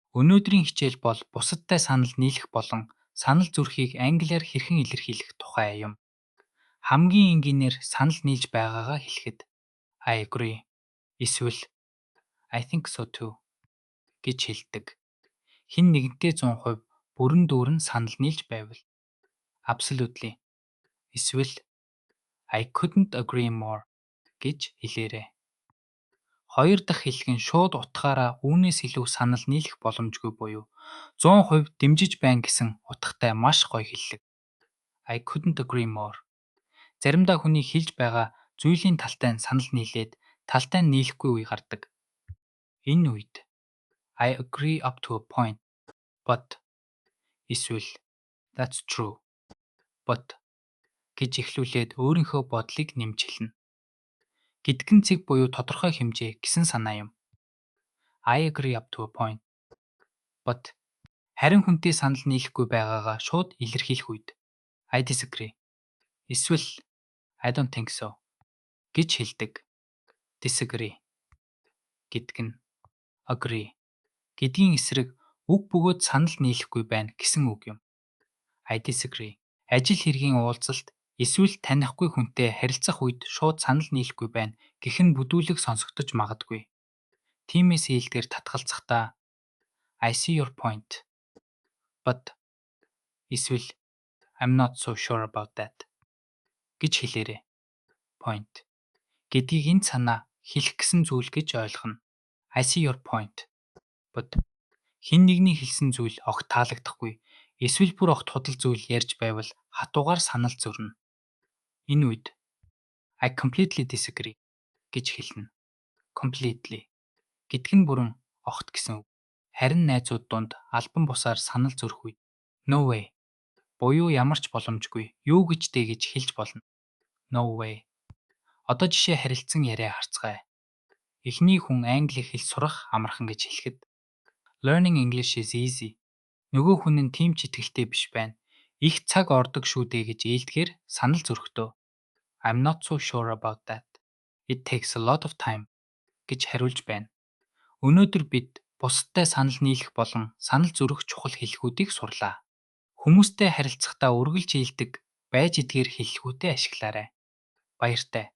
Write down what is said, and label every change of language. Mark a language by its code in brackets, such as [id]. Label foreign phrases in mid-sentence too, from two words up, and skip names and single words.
[mn] Өнөөдрийн хичээл бол бусадтай санал нийлэх болон санал зүрхийг англиар хэрхэн илэрхийлэх тухай юм. Хамгийн энгийнээр санал нийлж байгаагаа хэлэхэд [en] I agree [mn] эсвэл [en] I think so too [mn] гэж хэлдэг. Хэн нэгнтэй 100% бүрэн дүүрэн санал нийлж байвал absolutely эсвэл [en] I couldn't agree more [mn] гэж хэлээрэй. Хоёр дахь хэлэг нь шууд утгаараа үүнээс илүү санал нийлэх боломжгүй буюу 100% дэмжиж байна гэсэн утгатай маш гоё хэллэг. [en] I couldn't agree more. [mn] Заримдаа хүний хэлж байгаа зүйлийн талтай нь санал нийлээд талтай нь нийлэхгүй үе гардаг. Энэ үед [en] I agree up to a point, but [mn] эсвэл [en] that's true, but [mn] гэж эхлүүлээд өөрийнхөө бодлыг нэмж хэлнэ. Гэдгэн цэг буюу тодорхой хэмжээ гэсэн санаа юм. [en] I agree up to a point, but [mn] харин хүнтэй санал нийлэхгүй байгаагаа шууд илэрхийлэх үед [en] I disagree [mn] эсвэл [en] I don't think so [mn] гэж хэлдэг. Disagree гэдг нь agree гэдгийн эсрэг үг бөгөөд санал нийлэхгүй байна гэсэн үг юм. [en] I disagree. [mn] Ажил хэргийн уулзалт эсвэл танихгүй хүнтэй харилцах үед шууд санал нийлэхгүй байна гэх нь бүдүүлэг сонсогдож магадгүй. Тиймээс ээлдгээр татгалзахдаа [en] I see your point, but [mn] эсвэл [en] I'm not so sure about that [mn] гэж хэлээрэй. Point гэдгийг энэ санаа хэлэх гэсэн зүйл гэж ойлгоно. [en] I see your point, but [mn] хэн нэгний хэлсэн зүйл огт таалагдахгүй эсвэл бүр огт худал зүйл ярьж байвал хатуугаар санал зөрнө. Энэ үед [en] I completely disagree [mn] гэж хэлнэ. Completely гэдг нь бүрэн огт гэсэн үг. Харин найзууд донд албан бусаар санал зөрөх үед [en] no way [mn] буюу ямар ч боломжгүй юу гэж дээ гэж хэлж болно. [en] No way. [mn] Одоо жишээ харилцан яриа харцгаая. Эхний хүн англи хэл сурах амархан гэж хэлэхэд [en] Learning English is easy. [mn] Нөгөө хүн нь тийм ч итгэлтэй биш байна. Их цаг ордог шүү дээ гэж ээлдэхээр санал зөрөхдөө [en] I'm not so sure about that. It takes a lot of time [mn] гэж хариулж байна. Өнөөдөр бид бусадтай санал нийлэх болон санал зөрөх чухал хэлхүүдийг сурлаа. Хүмүүстэй харилцахдаа үргэлж ээлдэг байж эдгээр хэллэгүүдээ ашиглаарай. Баяртай.